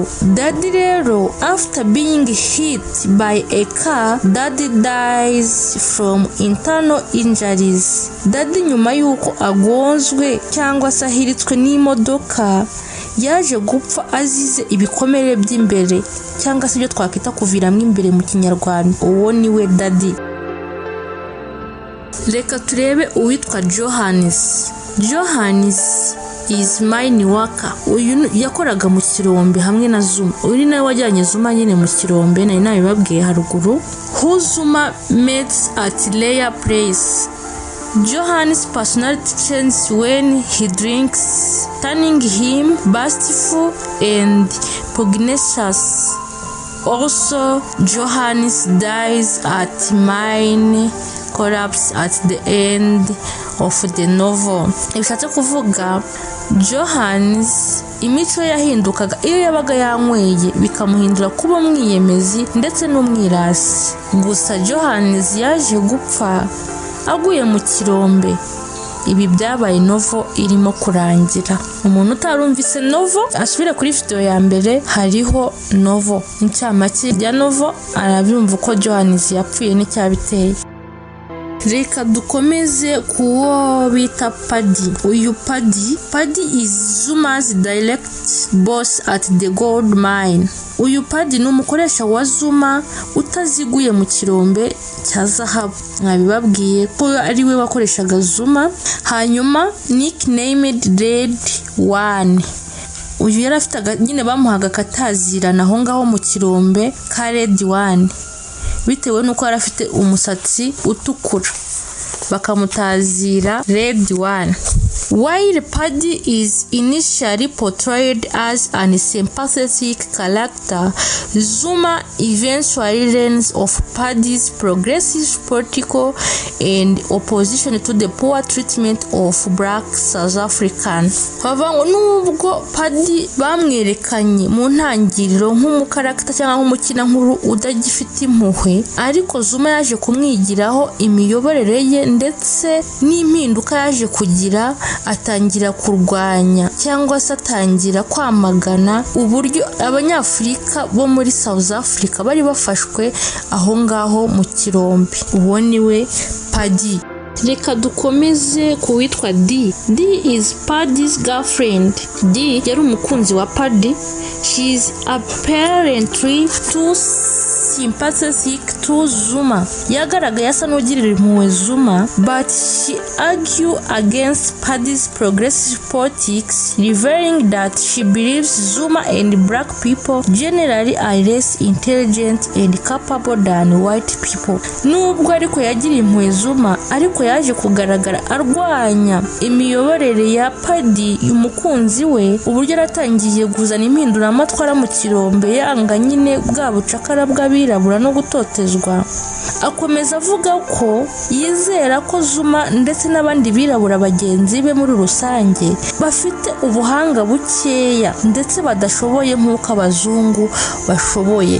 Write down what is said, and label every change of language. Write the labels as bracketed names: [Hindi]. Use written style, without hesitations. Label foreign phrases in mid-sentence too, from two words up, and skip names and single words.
[English] Daddy rero after being hit by a car, Daddy dies from internal injuries. [Kinyarwanda] Daddy nyuma yuko agonzwe cyangwa se ahiritswe n'imodoka yaje gupfa azize ibikomere by'imbere cyangwa se ibyo twakwita kuviramo imbere mu Kinyarwanda. Uwo niwe Daddy. Reka turebe uwitwa Johannes. [English] Johannes is mine worker. [Kinyarwanda] Uyu yakoraga mu kirombe hamwe na Zuma. Uyu nawe wajyanye Zuma nyine mu kirombe, nari nabibabwiye haruguru. [English] Who Zuma meets at Leia place. Johannes' personality changes when he drinks, turning him boastful and pugnacious. Also, Johannes dies at mine collapse at the end of the novel. [Kinyarwanda] Ibishatse kuvuga Johannes imico yahindukaga iyo yabaga yanyweye bikamuhindura kuba umwiyemezi ndetse n'umwirasi. Gusa Johannes yaje gupfa aguye mu kirombe. Ibi byabaye novo irimo kurangira. Umuntu utarumvise novo asubire kuri video ya mbere, hariho novo incamake ya novo arabyumva uko Johannes yapfuye n'icyabiteye. Reka dukomeze kuwo bita Paddy. [English] Uyu Paddy is Zuma's direct boss at the gold mine. [Kinyarwanda] Uyu Paddy ni umukoresha wa Zuma utaziguye mu kirombe cya zahabu. Mwabibabwiye ko ari we wakoreshaga Zuma. Hanyuma nicknamed Red One. Uyu yari afite nyine bamuhaga katazirana aho ngaho mu kirombe ka Red One, bitewe nuko yari afite umusatsi utukura bakamutazira Red One. [English] While Paddy is initially portrayed as an sympathetic character, Zuma eventually learns of Paddy's progressive political and opposition to the poor treatment of black South Africans. [Kinyarwanda] Havango nubwo Paddy bamwerekanye mu ntangiriro nk'umukarakta cyangwa nk'umukina nkuru udagifite impuhwe, ariko Zuma yaje kumwigiraho imiyoborere ye ndetse n'impinduka yaje kugira, atangira kurwanya cyangwa se atangira kwamagana uburyo Abanyafurika bo muri South Africa bari bafashwe aho ngaho mu kirombe. Uwo niwe Paddy. Reka dukomeze kuwitwa D. [English] D is Paddy's girlfriend. [Kinyarwanda] D yari umukunzi wa Paddy. [English] She is apparently too sympathetic to Zuma. [Kinyarwanda] Yagaragaye asa n'ugirira impuhwe Zuma, [English] but she argued against Paddy's progressive politics, revealing that she believes Zuma and black people generally are less intelligent and capable than white people. [Kinyarwanda] Nubwo ariko yagiriye impuhwe Zuma, ariko yaje kugaragara arwanya imiyoborere ya Paddy umukunzi we, uburyo yaratangiye kuzana impinduramatwara mu kirombe yanga nyine bwa bucakara bw'abirabura no gutotezwa. Akomeza avuga ko yizera ko Zuma ndetse n'abandi birabura bagenzi be muri rusange bafite ubuhanga bukeya ndetse badashoboye nk'uko abazungu bashoboye.